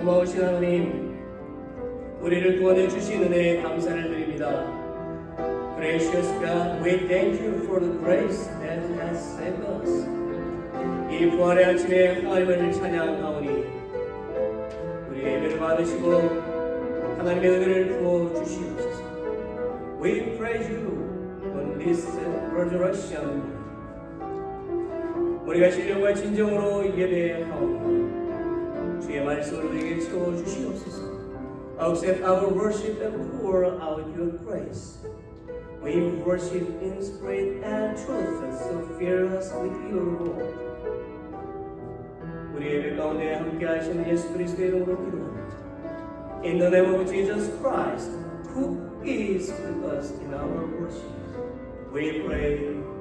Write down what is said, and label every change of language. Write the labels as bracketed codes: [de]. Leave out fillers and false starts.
[ko] 되신 하나님, 우리를 구원해 주신 은혜에 감사를 드립니다. [en] Gracious God, we thank you for the grace that has saved us. [ko] 이 부활의 아침에 하나님을 찬양하오니 우리의 예배를 받으시고 하나님의 은혜를 부어 주시옵소서. [en] We praise you on this resurrection. [ko] 우리가 신령과 진정으로 예배하오니 주의 말씀을 우리에게 채워 주시옵소서. [en] Accept our worship and pour out your grace. We worship in spirit and truth, so fill us with your Lord. [ko] 우리 예배 가운데 함께 하시는 예수 그리스도의 이름으로 기도합니다. [en] In the name of Jesus Christ, who is with us in our worship, we pray.